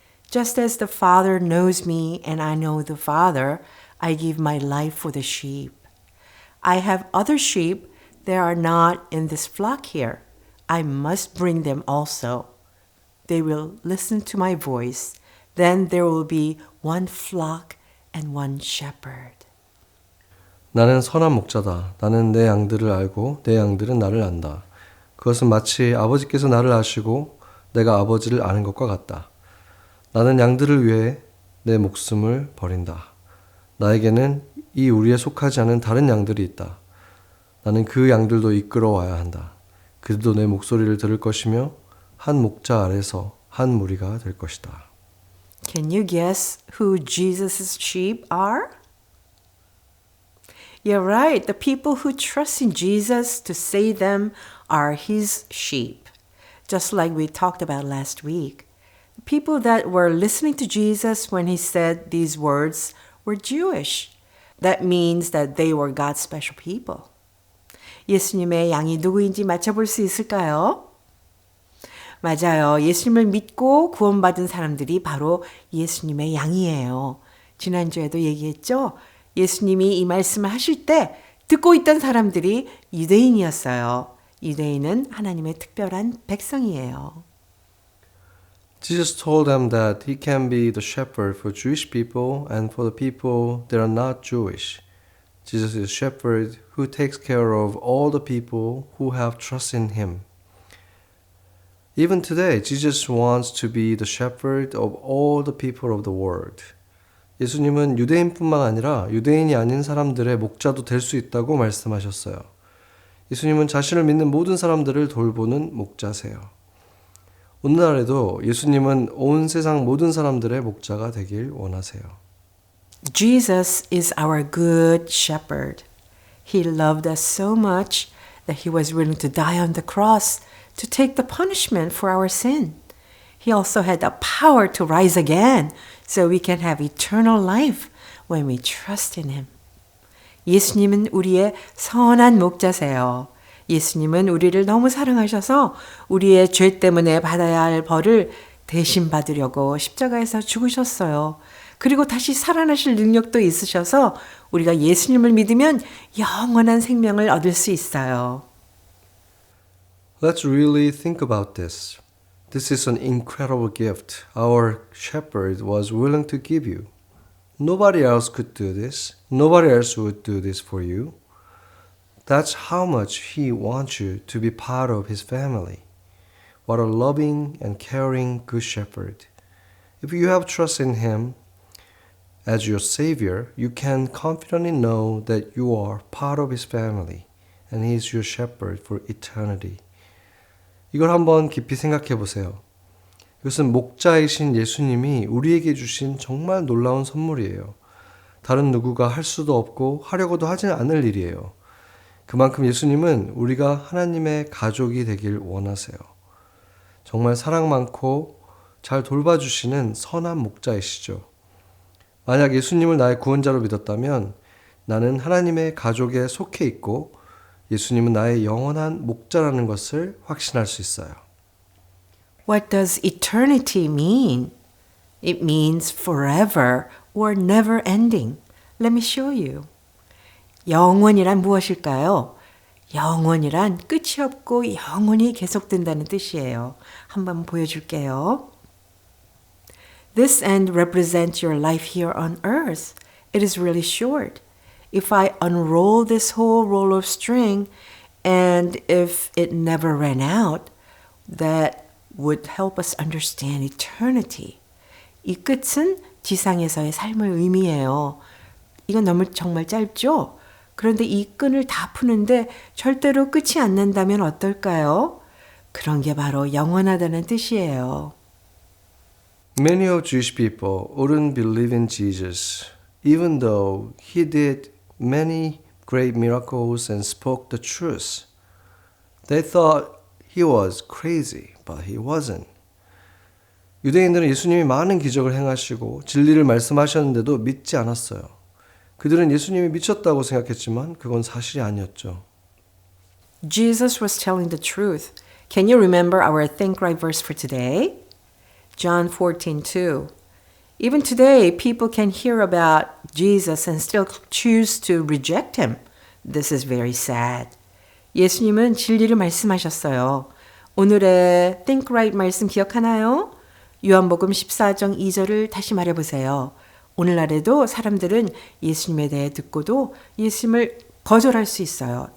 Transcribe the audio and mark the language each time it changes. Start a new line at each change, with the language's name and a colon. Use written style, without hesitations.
English: Just as the Father knows me, and I know the Father, I give my life for the sheep. I have other sheep that are not in this flock here. I must bring them also. They will listen to my voice. Then there will be one flock and one shepherd.
Korean: 나는 선한 목자다. 나는 내 양들을 알고 내 양들은 나를 안다. 그것은 마치 아버지께서 나를 아시고 내가 아버지를 아는 것과 같다. 나는 양들을 위해 내 목숨을 버린다. 나에게는 이 우리에 속하지 않은 다른 양들이 있다. 나는 그 양들도 이끌어와야 한다. 그들도 내 목소리를 들을 것이며 한 목자 아래서 한 무리가 될 것이다.
English: Can you guess who Jesus' sheep are? You're right. The people who trust in Jesus to save them are his sheep. Just like we talked about last week. The people that were listening to Jesus when he said these words were Jewish. That means that they were God's special people.
Korean: 예수님의 양이 누구인지 맞춰볼 수 있을까요? 맞아요. 예수님을 믿고 구원받은 사람들이 바로 예수님의 양이에요. 지난주에도 얘기했죠? 예수님이 이 말씀을 하실 때 듣고 있던 사람들이 유대인이었어요. 유대인은 하나님의 특별한 백성이에요.
English: Jesus told them that he can be the shepherd for Jewish people and for the people that are not Jewish. Jesus is a shepherd who takes care of all the people who have trust in him. Even today, Jesus wants to be the shepherd of all the people of the world.
Korean: 예수님은 유대인뿐만 아니라 유대인이 아닌 사람들의 목자도 될 수 있다고 말씀하셨어요. 예수님은 자신을 믿는 모든 사람들을 돌보는 목자세요. 오늘날에도 예수님은 온 세상 모든 사람들의 목자가 되길 원하세요.
English: Jesus is our good shepherd. He loved us so much that he was willing to die on the cross to take the punishment for our sin. He also had the power to rise again so we can have eternal life when we trust in him.
Korean: 예수님은 우리의 선한 목자세요. 예수님은 우리를 너무 사랑하셔서 우리의 죄 때문에 받아야 할 벌을 대신 받으려고 십자가에서 죽으셨어요. 그리고 다시 살아나실 능력도 있으셔서 우리가 예수님을 믿으면 영원한 생명을 얻을 수 있어요.
English: Let's really think about this. This is an incredible gift our shepherd was willing to give you. Nobody else could do this. Nobody else would do this for you. That's how much he wants you to be part of his family. What a loving and caring good shepherd. If you have trust in him, as your Savior, you can confidently know that you are part of His family and He is your shepherd for eternity.
Korean: 이걸 한번 깊이 생각해 보세요. 이것은 목자이신 예수님이 우리에게 주신 정말 놀라운 선물이에요. 다른 누구가 할 수도 없고 하려고도 하지 않을 일이에요. 그만큼 예수님은 우리가 하나님의 가족이 되길 원하세요. 정말 사랑 많고 잘 돌봐주시는 선한 목자이시죠. 만약 예수님을 나의 구원자로 믿었다면 나는 하나님의 가족에 속해 있고 예수님은 나의 영원한 목자라는 것을 확신할 수 있어요.
English: What does eternity mean? It means forever or never ending. Let me show you.
Korean: 영원이란 무엇일까요? 영원이란 끝이 없고 영원히 계속된다는 뜻이에요. 한번 보여줄게요.
English: This end represents your life here on earth. It is really short. If I unroll this whole roll of string and if it never ran out, that would help us understand eternity.
Korean: 이 끝은 지상에서의 삶을 의미해요. 이건 너무 정말 짧죠? 그런데 이 끈을 다 푸는데 절대로 끝이 안 난다면 어떨까요? 그런 게 바로 영원하다는 뜻이에요.
English: Many of Jewish people wouldn't believe in Jesus, even though He did many great miracles and spoke the truth. They thought He was crazy, but He wasn't.
Korean: 유대인들은 예수님이 많은 기적을 행하시고 진리를 말씀하셨는데도 믿지 않았어요. 그들은 예수님이 미쳤다고 생각했지만 그건 사실이 아니었죠.
English: Jesus was telling the truth. Can you remember our Think Right verse for today? John 14:2. Even today, people can hear about Jesus and still choose to reject Him. This is very sad.
Korean: 예수님은 진리를 말씀하셨어요. 오늘의 Think Right 말씀 기억하나요? 요한복음 14장 2절을 다시 말해보세요. 오늘날에도 사람들은 예수님에 대해 듣고도 예수님을 거절할 수 있어요.